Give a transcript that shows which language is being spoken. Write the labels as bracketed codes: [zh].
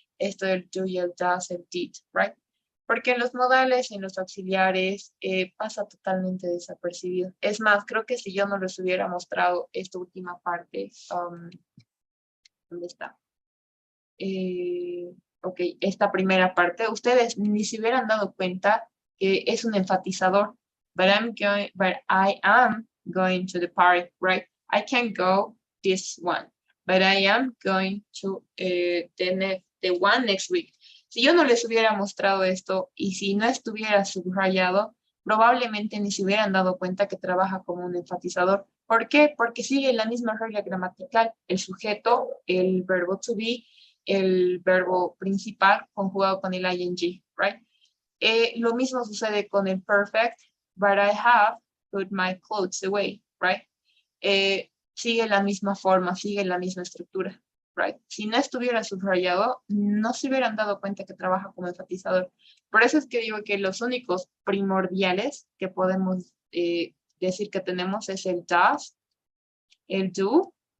[es] Esto del do y el das, el did, right? Porque en los modales, en los auxiliares, pasa totalmente desapercibido. Es más, creo que si yo no les hubiera mostrado esta última parte, ¿dónde está? Ok, esta primera parte, ustedes ni se hubieran dado cuenta que es un enfatizador. [en] But I am going to the park, right? I can't go this one, but I am going to the one next week. [es] Si yo no les hubiera mostrado esto y si no estuviera subrayado, probablemente ni se hubieran dado cuenta que trabaja como un enfatizador. ¿Por qué? Porque sigue la misma regla gramatical, el sujeto, el verbo to be, el verbo principal conjugado con el ing, right? Lo mismo sucede con el perfect, [en] but I have put my clothes away, right? [es] Sigue la misma forma, sigue la misma estructura, right? Si no estuviera subrayado, no se hubieran dado cuenta que trabaja como enfatizador. Por eso es que digo que los únicos primordiales que podemos decir que tenemos es el does, el do,